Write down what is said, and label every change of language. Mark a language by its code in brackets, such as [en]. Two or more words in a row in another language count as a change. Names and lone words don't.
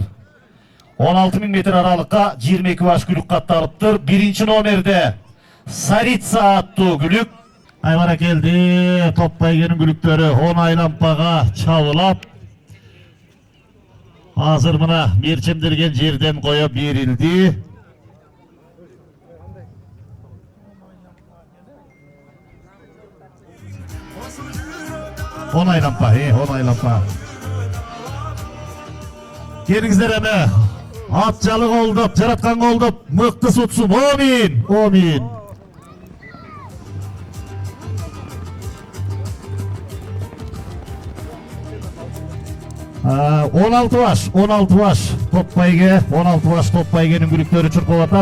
[ky] 16.000 метр аралыкка 22 баш күлүк катталыптыр. Биринчи номерде Сарица аттуу күлүк. Айбара келди. Топ байгенин күлүктөрү 10 айлампага чабылат. Азыр мына мерчемделген жерден коюп берилди. Он айлампа, он айлампа. Келиңиздер эми. Ат жалы колдоп, жараткан колдоп, мыкты сутсун. Амин, амин. Он алты баш топ байге, 16 баш топ байгенин күлүктөрү чуркап атат.